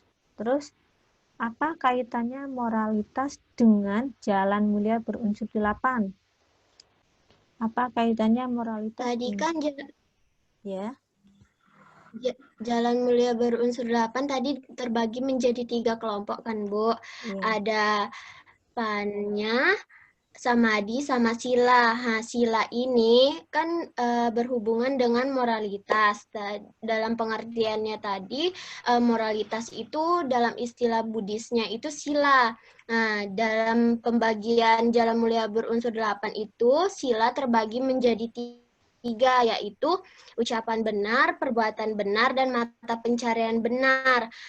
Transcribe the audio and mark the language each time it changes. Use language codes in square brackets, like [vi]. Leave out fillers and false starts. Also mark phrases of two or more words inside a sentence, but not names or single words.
[id] Terus, apa kaitannya moralitas dengan jalan mulia berunsur 8? Apa kaitannya moralitas? Tadi kan ya. Jalan mulia berunsur 8 tadi terbagi menjadi 3 kelompok kan, Bu? Ya. Ada [pi] panya, samadi, sama sila. [id] Nah, sila ini kan berhubungan dengan moralitas. Dalam pengertiannya tadi, moralitas itu dalam istilah Buddhisnya itu sila. Nah, dalam pembagian jalan mulia berunsur 8 itu, sila terbagi menjadi 3, yaitu ucapan benar, perbuatan benar, dan mata pencarian benar.